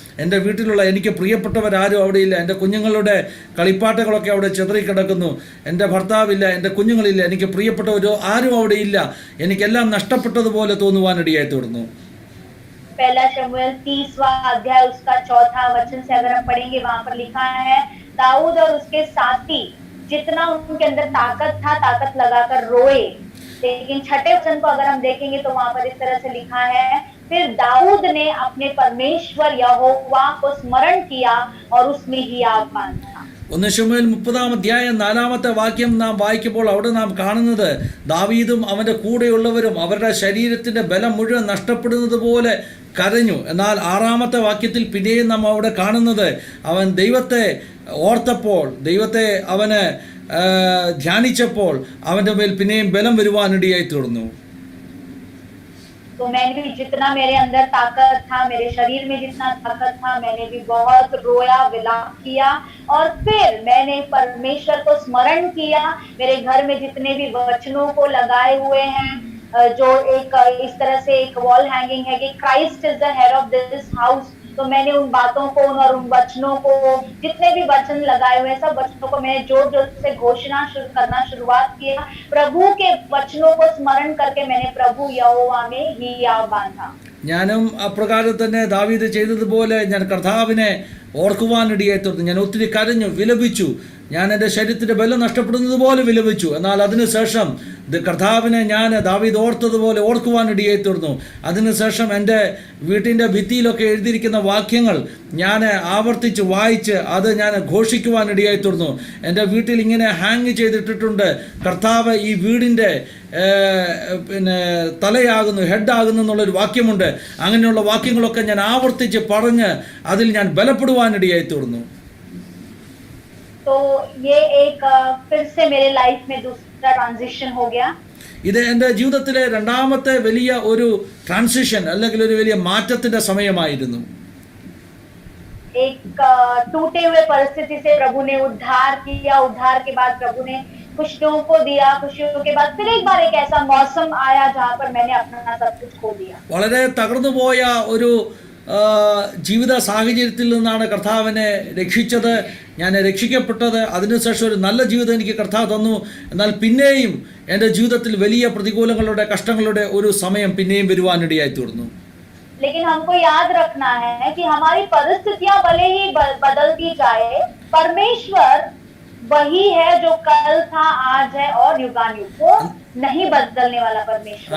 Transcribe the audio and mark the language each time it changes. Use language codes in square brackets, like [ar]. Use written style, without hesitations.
[ml] എൻ്റെ വീട്ടിലുള്ള എനിക്ക് പ്രിയപ്പെട്ടവരാരും അവിടെയില്ല. എൻ്റെ കുഞ്ഞുങ്ങളുടെ കളിപ്പാട്ടങ്ങളൊക്കെ അവിടെ ചിതറിക്കിടക്കുന്നു. എൻ്റെ ഭർത്താവില്ല, എൻ്റെ കുഞ്ഞുങ്ങളില്ല, എനിക്ക് പ്രിയപ്പെട്ടവരോ ആരും അവിടെ ഇല്ല. എനിക്കെല്ലാം നഷ്ടപ്പെട്ടതുപോലെ തോന്നുവാനിടയായി തീർന്നു. [hi] पहला शमूएल 30वां अध्याय उसका 4था वचन से अगर हम पढ़ेंगे, वहां पर लिखा है दाऊद और उसके साथी जितना उनके अंदर ताकत था ताकत लगाकर रोए. लेकिन 6ठे वचन को अगर हम देखेंगे तो वहां पर इस तरह से लिखा है, फिर दाऊद ने अपने परमेश्वर यहोवा को स्मरण किया और उसमें हियाव बांधा. [ml] 1 ശമൂവേൽ 30-ാം അധ്യായം 4-ാമത്തെ വാക്യം നാം വായിക്കുമ്പോൾ അവിടെ നാം കാണുന്നത് ദാവീദും അവൻ്റെ കൂടെയുള്ളവരും അവരുടെ ശരീരത്തിൻ്റെ ബലം മുഴുവൻ നഷ്ടപ്പെടുന്നത് പോലെ കരഞ്ഞു. എന്നാൽ 6-ാമത്തെ വാക്യത്തിൽ പിന്നെയും നാം അവിടെ കാണുന്നത് അവൻ ദൈവത്തെ ഓർത്തപ്പോൾ, ദൈവത്തെ അവന് ധ്യാനിച്ചപ്പോൾ അവൻ്റെ മേൽ പിന്നെയും ബലം വരുവാനിടയായി തീർന്നു. [hi] तो मैंने भी जितना मेरे अंदर ताकत था, मेरे शरीर में जितना ताकत था, मैंने भी बहुत रोया, विलाप किया और फिर मैंने परमेश्वर को स्मरण किया. मेरे घर में जितने भी वचनों को लगाए हुए हैं, जो एक इस तरह से एक वॉल हैंगिंग है कि [en] Christ is the head of this house, [hi] तो मैंने उन बातों को और उन वचनों को, जितने भी वचन लगाए हुए हैं सब वचनों को मैंने जोर जोर से घोषणा करना शुरुआत किया. प्रभु के वचनों को स्मरण करके मैंने प्रभु यहोवा में हिया बांधा. [ml] ഞാനും അപ്രകാരം തന്നെ ദാവീദ് ചെയ്തതുപോലെ ഞാൻ കർത്താവിനെ ഓർക്കുവാനിടയായി തീർന്നു. ഞാൻ ഒത്തിരി കരഞ്ഞു, വിലപിച്ചു. ഞാൻ എൻ്റെ ശരീരത്തിൻ്റെ ബലം നഷ്ടപ്പെടുന്നത് പോലെ വിലപിച്ചു. എന്നാൽ അതിനുശേഷം കർത്താവിനെ ഞാൻ ദാവീദ് ഓർത്തതുപോലെ ഓർക്കുവാനിടയായി തീർന്നു. അതിനുശേഷം എൻ്റെ വീട്ടിൻ്റെ ഭിത്തിയിലൊക്കെ എഴുതിയിരിക്കുന്ന വാക്യങ്ങൾ ഞാൻ ആവർത്തിച്ച് വായിച്ച് അത് ഞാൻ ഘോഷിക്കുവാനിടയായി തീർന്നു. എൻ്റെ വീട്ടിൽ ഇങ്ങനെ ഹാങ് ചെയ്തിട്ടിട്ടുണ്ട്, കർത്താവ് ഈ വീടിൻ്റെ പിന്നെ തലയാകുന്നു, ഹെഡാകുന്നു എന്നുള്ളൊരു വാക്യമുണ്ട്. അങ്ങനെയുള്ള വാക്യങ്ങളൊക്കെ ഞാൻ ആവർത്തിച്ച് പറഞ്ഞ് അതിൽ ഞാൻ ബലപ്പെടുവാനിടയായി തീർന്നു. [hi] तो ये एक फिर से मेरे लाइफ में दूसरा ट्रांजिशन हो गया. [ml] ഇത് എൻ്റെ ജീവിതത്തിലെ രണ്ടാമത്തെ വലിയ ഒരു ട്രാൻസിഷൻ അല്ലെങ്കിൽ ഒരു വലിയ മാറ്റത്തിന്റെ സമയമായിരുന്നു. [hi] एक टूटे हुए परिस्थिति से प्रभु ने उद्धार किया. उद्धार के बाद प्रभु ने खुशियों को दिया. खुशियों के बाद फिर एक बार एक ऐसा मौसम आया जहाँ पर मैंने अपना सब कुछ खो दिया. [ml] വളരെ തകർന്നുപോയ ഒരു ജീവിത സാഹചര്യത്തിൽ നിന്നാണ് കർത്താവിനെ രക്ഷിച്ചത്, ഞാൻ രക്ഷിക്കപ്പെട്ടത്. അതിനുശേഷം ഒരു നല്ല ജീവിതം എനിക്ക് കർത്താവ് തന്നു. എന്നാൽ പിന്നെയും എൻ്റെ ജീവിതത്തിൽ വലിയ പ്രതികൂലങ്ങളുടെ, കഷ്ടങ്ങളുടെ ഒരു സമയം പിന്നെയും വരുവാനിടയായി തീർന്നു. [hi] लेकिन हमको याद रखना है कि हमारी परिस्थितियां भले ही बदलती जाए, परमेश्वर वही है जो कल था, आज है और युगानुयुग. वो नहीं बदलने वाला परमेश्वर.